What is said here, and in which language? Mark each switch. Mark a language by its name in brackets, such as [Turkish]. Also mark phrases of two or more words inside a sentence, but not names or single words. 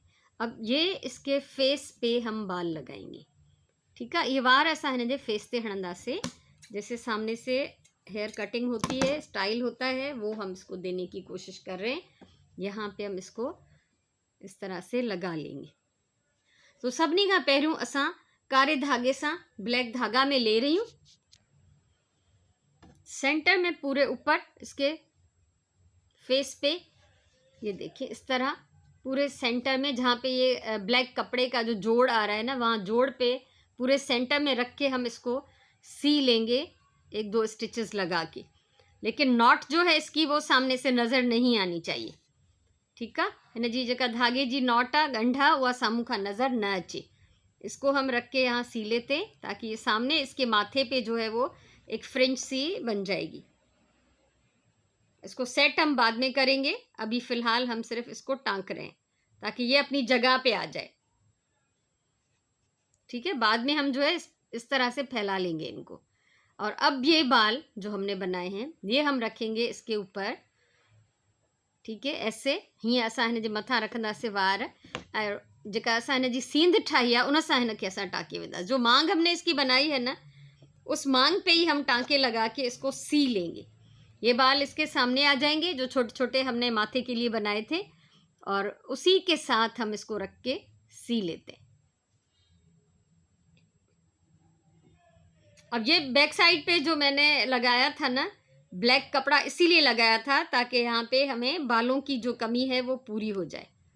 [Hindi] अब ये इसके फेस पे हम बाल लगाएंगे, ठीक है। ये वार ऐसा है ना, [Sindhi] फेस ते हणंदा से, [Hindi] जैसे सामने से [English] hair cutting [Hindi] होती है, स्टाइल होता है, वो हम इसको देने की कोशिश कर रहे हैं। यहाँ पे हम इसको इस तरह से लगा लेंगे। [Sindhi] तो सभिनी खां पहिरियों असां कारे धागे सां [Hindi] ब्लैक धागा में ले रही हूँ, सेंटर में पूरे ऊपर इसके फेस पे, ये देखिए इस तरह पूरे सेंटर में, जहाँ पे ये ब्लैक कपड़े का जो जोड़ आ रहा है ना, वहाँ जोड़ पे पूरे सेंटर में रख के हम इसको सी लेंगे 1-2 स्टिचेस लगा के। लेकिन नॉट जो है इसकी वो सामने से नज़र नहीं आनी चाहिए, ठीक है। [Sindhi] हिन जी जेका धागे जी नॉट आ गंढा, उहा साम्हूं खां नज़र न अचे। [Hindi] इसको हम रख के यहाँ सी लेते हैं, ताकि ये सामने इसके माथे पे जो है वो एक फ्रिंज सी बन जाएगी। इसको सेट हम बाद में करेंगे, अभी फ़िलहाल हम सिर्फ इसको टाँक रहे हैं ताकि ये अपनी जगह पे आ जाए, ठीक है। बाद में हम जो है इस तरह से फैला लेंगे इनको। और अब ये बाल जो हमने बनाए हैं ये हम रखेंगे इसके ऊपर, ठीक है। [Sindhi] ऐसे हीअं असां हिन जे मथां रखंदासीं वार, और जेका असां हिन जी सींध ठाही आहे उन सां हिनखे असां टाँके वेंदासीं। [Hindi] जो मांग हमने इसकी बनाई है ना, उस मांग पे ही हम टाँके लगा के इसको सी लेंगे। ये बाल इसके सामने आ जाएंगे जो छोटे छोटे हमने माथे के लिए बनाए थे, और उसी के साथ हम इसको रख के सी लेते हैं। अब ये [English] back side [Hindi] पे जो मैंने लगाया था ना ब्लैक कपड़ा, इसीलिए लगाया था ताकि यहाँ पे हमें बालों की जो कमी है वो पूरी हो जाए।